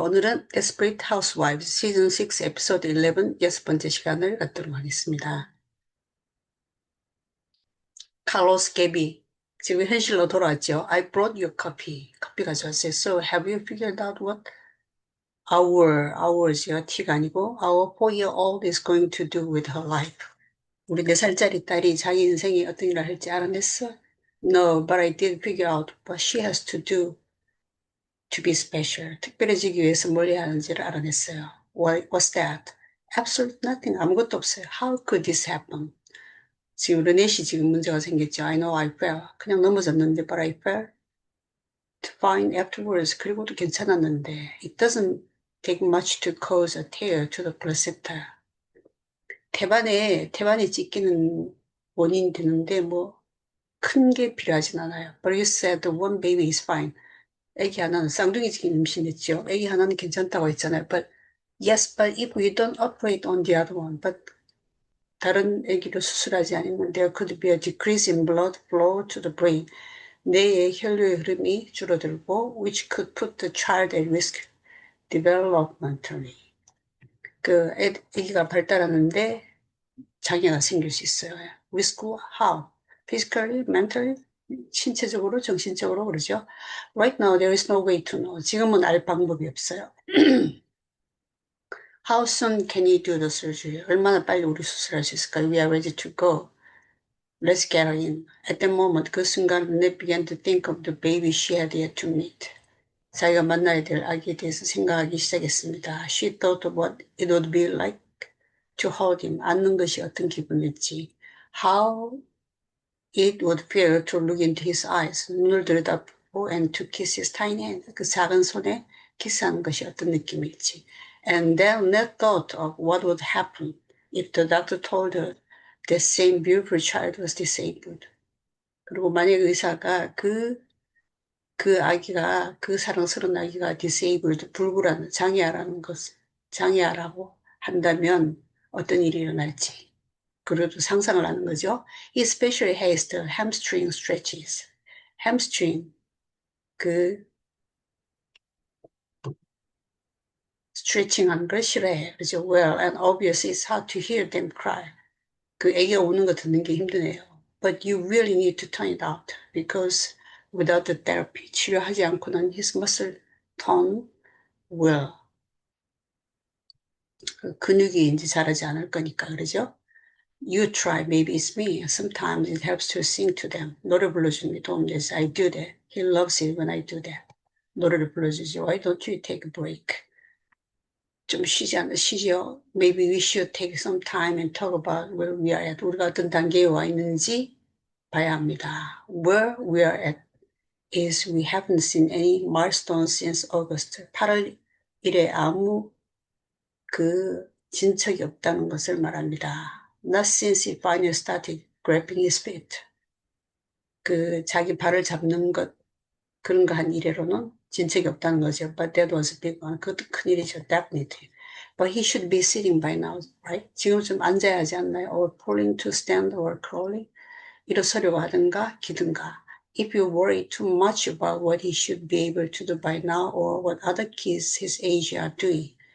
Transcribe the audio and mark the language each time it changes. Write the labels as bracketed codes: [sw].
[ko] 오늘은 Desperate Housewives 시즌 6 에피소드 11 6번째 시간을 갖도록 하겠습니다. 칼로스 게비 지금 현실로 돌아왔죠. [en] I brought you a coffee. [ko] 커피 가져왔어요. [en] So have you figured out what ours [ko] 가 T가 아니고 [en] our 4-year-old is going to do with her life? [ko] 우리 4살짜리 딸이 자기 인생에 어떤 일을 할지 알아냈어? [en] No, but I did figure out what she has to do to be special. [ko] 특별해지기 위해서 뭘 해야 하는지를 알아냈어요. [en] What's that? Absolute nothing. [ko] 아무것도 없어요. [en] How could this happen? [ko] 지금 르넷이 지금 문제가 생겼죠. [en] I know I fell. [ko] 그냥 넘어졌는데, [en] but I fell fine afterwards. [ko] 그리고도 괜찮았는데. [en] It doesn't take much to cause a tear to the placenta. [ko] 태반에 찢기는 원인이 되는데 뭐 큰 게 필요하진 않아요. [en] But you said the one baby is fine. [ko] 애기 하나는 쌍둥이 지금 임신했죠. 애기 하나는 괜찮다고 했잖아요. [en] But yes, but if we don't operate on the other one, but [ko] 다른 애기를 수술하지 않으면 [en] there could be a decrease in blood flow to the brain. [ko] 뇌의 혈류의 흐름이 줄어들고 [en] which could put the child at risk developmentally. [ko] 그 애기가 발달하는데 장애가 생길 수 있어요. [en] Risk how? Physically, mentally? [ko] 신체적으로, 정신적으로 그러죠. [en] Right now there is no way to know. [ko] 지금은 알 방법이 없어요. [en] How soon can you do the surgery? [ko] 얼마나 빨리 우리 수술할 수 있을까요? [en] We are ready to go. Let's get her in. At that moment, [ko] 그 순간 [en] Lynette began to think of the baby she had yet to meet. [ko] 자기가 만나야 될 아기에 대해서 생각하기 시작했습니다. [en] She thought of what it would be like to hold him. [ko] 안는 것이 어떤 기분일지. [en] How it would feel to look into his eyes. [ko] 눈을 들여다보고 [en] and to kiss his tiny hand. [ko] 그 작은 손에 키스하는 것이 어떤 느낌일지. [en] And then Lynette thought of what would happen if the doctor told her that same beautiful child was disabled. [ko] 그리고 만약 의사가 그 아기가, 그 사랑스러운 아기가 disabled, 불구라는 장애아라고 한다면 어떤 일이 일어날지. 그래도 상상을 하는 거죠. [en] He especially hates the hamstring stretches. [ko] hamstring, 스트레칭 하는 걸 싫어해. 그죠? [en] Well, and obviously it's hard to hear them cry. [ko] 그 애기가 우는 거 듣는 게 힘드네요. [en] But you really need to turn it out because without the therapy, [ko] 치료하지 않고는 [en] his muscle tone will. [ko] 근육이 이제 자라지 않을 거니까, 그러죠? [en] You try, maybe it's me. Sometimes it helps to sing to them. [ko] 노래 불러주는 게 도움되지. [en] I do that. He loves it when I do that. [ko] 노래를 불러주죠. [en] Why don't you take a break? [ko] 좀 쉬죠. [en] Maybe we should take some time and talk about where we are at. [ko] 우리가 어떤 단계에 와 있는지 봐야 합니다. [en] Where we are at is we haven't seen any milestones since August. [ko] 8월 1에 아무 진척이 없다는 것을 말합니다. [en] Not since he finally started grabbing his feet. [ko] 자기 발을 잡는 것, 그런 거 한 이래로는 진척이 없다는 거죠. [en] But that was a big one. [ko] 그것도 큰 일이죠. [en] Definitely. But he should be sitting by now, right? [ko] 지금 좀 앉아야 하지 않나요? [en] Or pulling to stand or crawling. [ko] 일어서려고 하든가 기든가. [en] If you worry too much about what he should be able to do by now or what other kids his age are doing.